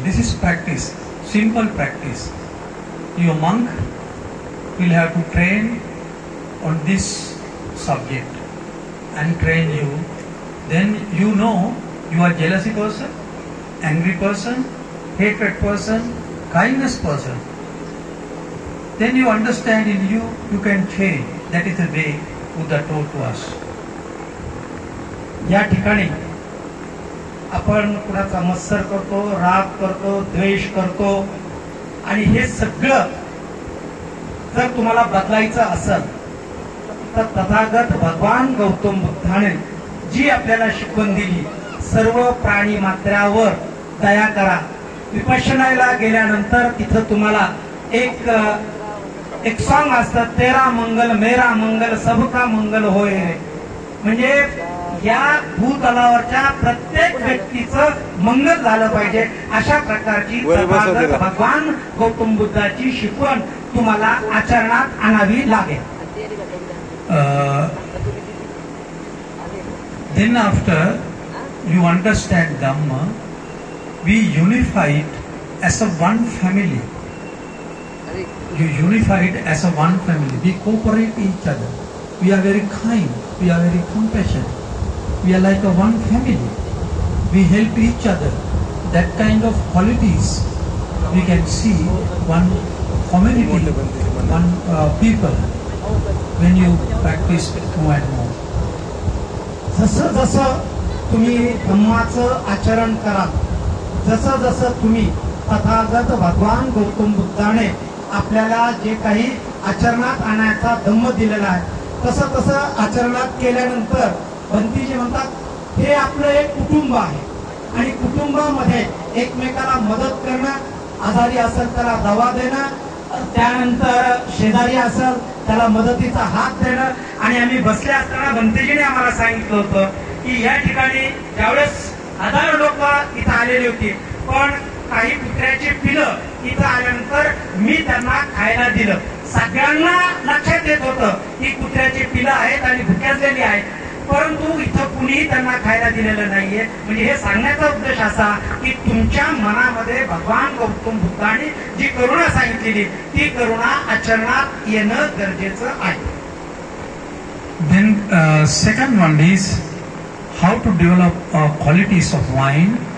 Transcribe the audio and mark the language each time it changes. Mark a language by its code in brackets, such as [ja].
[en] This is practice, simple practice. Your monk will have to train on this subject and train you. Then you know you are jealousy person, angry person, hatred person, kindness person. Then you understand in you, you can change. That is the way Buddha taught to us. [mr] या ठिकाणी आपण कुणाचा मत्सर करतो, राग करतो, द्वेष करतो आणि हे सगळं जर तुम्हाला बदलायचं असेल तर तथागत भगवान गौतम बुद्धाने जी आपल्याला शिकवण दिली, सर्व प्राणी मात्रावर दया करा. विपश्यनाला गेल्यानंतर तिथं तुम्हाला एक सॉंग असतं, [hi] तेरा मंगल मेरा मंगल सबका मंगल होय रे. [mr] म्हणजे या भूतलावरच्या प्रत्येक व्यक्तीचं मंगल झालं पाहिजे अशा प्रकारची भगवान गौतम बुद्धाची शिकवण तुम्हाला आचरणात आणावी लागेल. [en] Then after you understand Dhamma, we unified as a one family. You unified as a one family. We cooperate each other. We are very kind. We are very compassionate. We are like a one family. We help each other. That kind of qualities we can see one community, one people when you practice more and more. [mr] जसं जसं तुम्ही धम्माचं आचरण कराल, जसं जसं तुम्ही तथागत भगवान गौतम बुद्धाने आपल्याला जे काही आचरणात आणायचा धम्म दिलेला आहे तसं तसं आचरणात केल्यानंतर बंतीजी म्हणतात हे आपलं एक कुटुंब आहे आणि कुटुंबामध्ये एकमेकाला मदत करणं, आजारी असेल त्याला दवा देणं, त्यानंतर शेजारी असेल त्याला मदतीचा हात देणं. आणि आम्ही बसले असताना बंतीजीने आम्हाला सांगितलं होतं की या ठिकाणी ज्यावेळेस हजारो लोक इथं आलेली होती, पण काही कुत्र्याची पिलं इथं आल्यानंतर मी त्यांना खायला दिलं. सगळ्यांना लक्षात येत होतं की कुत्र्याची पिलं आहेत आणि भुक्याचलेली आहेत, परंतु इथं कुणीही त्यांना खायला दिलेलं नाहीये. म्हणजे हे सांगण्याचा उद्देश असा की तुमच्या मनामध्ये भगवान गौतम बुद्धाने जी करुणा सांगितलेली ती करुणा आचरणात येणं गरजेचं आहे. [en] Then second one is how to develop qualities of mind.